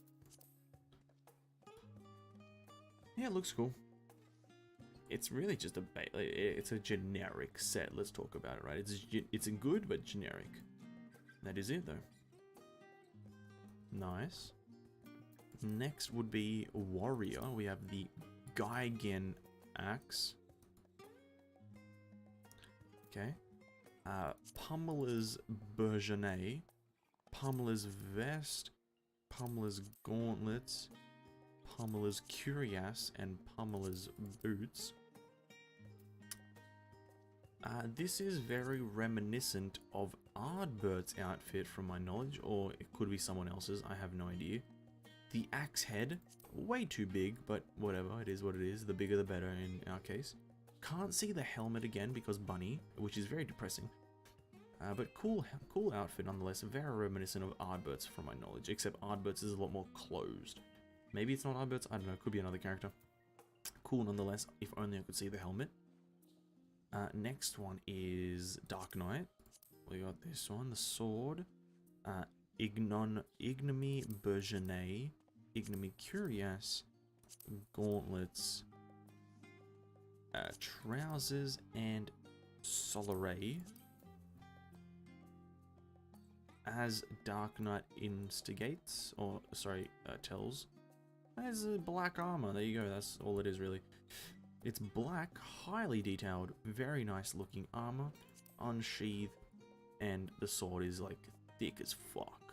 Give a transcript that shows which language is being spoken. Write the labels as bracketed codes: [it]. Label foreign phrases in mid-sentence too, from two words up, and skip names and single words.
[en] Yeah, it looks cool. It's really just it's a generic set. Let's talk about it, right? It's a good but generic. That is it though. Nice. Next would be Warrior. We have the Gaigen Axe. Okay. Pummeler's Bourgeonet. Pummeler's Vest. Pummeler's Gauntlets. Pummeler's Cuirass. And Pummeler's Boots. This is very reminiscent of Ardbert's outfit from my knowledge, or it could be someone else's, I have no idea. The axe head, way too big, but whatever, it is what it is, the bigger the better in our case. Can't see the helmet again because bunny, which is very depressing. But cool outfit nonetheless, very reminiscent of Ardbert's from my knowledge, except Ardbert's is a lot more closed. Maybe it's not Ardbert's, I don't know, could be another character. Cool nonetheless, if only I could see the helmet. Next one is Dark Knight. We got this one, the sword. Ignominy Bourgeonet. Ignominy Cuirass. Gauntlets. Trousers and Solaray. As Dark Knight instigates, or sorry, tells. There's a black armor, there you go, that's all it is really. It's black, highly detailed, very nice looking armor, unsheathed, and the sword is like thick as fuck.